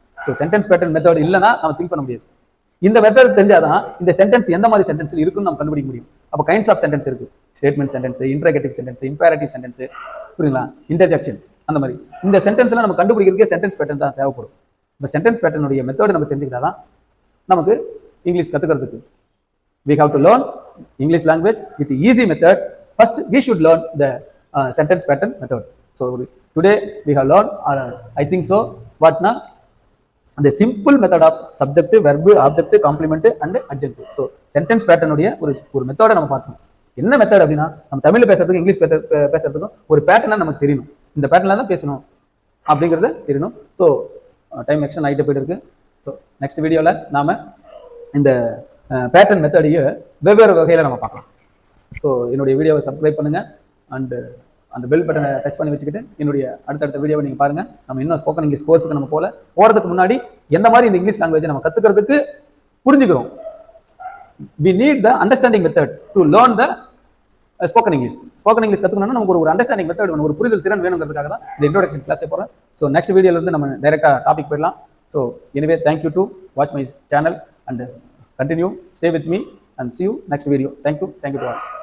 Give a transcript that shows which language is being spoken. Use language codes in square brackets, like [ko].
[ta] So sentence pattern method இல்லைன்னா நம்ம think பண்ண முடியாது. இந்த மெத்தட் தெரிஞ்சாதான் இந்த சென்டென்ஸ் எந்த மாதிரி சென்டென்ஸ் இருக்குன்னு நம்ம கண்டுபிடிக்க முடியும். அப்போ கைண்ட்ஸ் ஆஃப் சென்டென்ஸ் இருக்கு, statement sentence, இன்டர்கேட்டிவ் sentence, imperative sentence, புரியுங்களா, இன்டர்ஜெக்ஷன், அந்த மாதிரி இந்த சென்டென்ஸ்ல நம்ம கண்டுபிடிக்கிறதுக்கே சென்டென்ஸ் பேட்டர்ன் தான் தேவைப்படும். இந்த சென்டென்ஸ் பேட்டர்னுடைய மெத்தட் நம்ம தெரிஞ்சுக்கிட்டாதான் நமக்கு இங்கிலீஷ் கத்துக்கிறதுக்கு. [en] We have to learn English language with easy method. First, we should learn the sentence pattern method. So today we have learned, I think so, what na, the simple method of subject, verb, object, complement and adjective. [ta] So sentence pattern உடைய ஒரு மெத்தட நம்ம பார்த்தோம். என்ன method அப்படின்னா, நம்ம தமிழ்ல பேசுறதுக்கு English பேசுறதுக்கும் ஒரு பேட்டர்னா நமக்கு தெரியணும். இந்த பேட்டர்ல தான் பேசணும் அப்படிங்கிறது தெரியணும். ஸோ டைம் எக்ஸ்டன் ஆகிட்டு போயிட்டு இருக்கு. ஸோ நெக்ஸ்ட் வீடியோவில் நாம இந்த பேட்டர்ன் மெத்தடையே வெவ்வேறு வகையில் நம்ம பார்க்கலாம். ஸோ என்னுடைய வீடியோவை சப்ஸ்கிரைப் பண்ணுங்க அண்ட் அந்த பெல் பட்டனை டச் பண்ணி வச்சுக்கிட்டு என்னுடைய அடுத்தடுத்த வீடியோவை நீங்கள் பாருங்க. நம்ம இன்னும் ஸ்போக்கன் இங்கிலீஷ் கோர்ஸுக்கு நம்ம போகிறதுக்கு முன்னாடி எந்த மாதிரி இந்த இங்கிலீஷ் லாங்குவேஜை நம்ம கற்றுக்கிறதுக்கு புரிஞ்சுக்கிறோம். [en] We need the understanding method to learn the spoken English. [ta] Spoken English கற்றுக்கணும்னா நமக்கு ஒரு அண்டர்ஸ்டாண்டிங் மெத்தட் வேணும், ஒரு புரிதல் திறன் வேணுங்கிறதுக்காக தான் இந்த இன்ட்ரோடக்ஷன் கிளாஸே போகிறேன். ஸோ நெக்ஸ்ட் வீடியோலேருந்து நம்ம டைரெக்டாக டாபிக் போயிடலாம். [en] So anyway, thank you to watch my channel and continue, stay with me and see you next video. Thank you to all.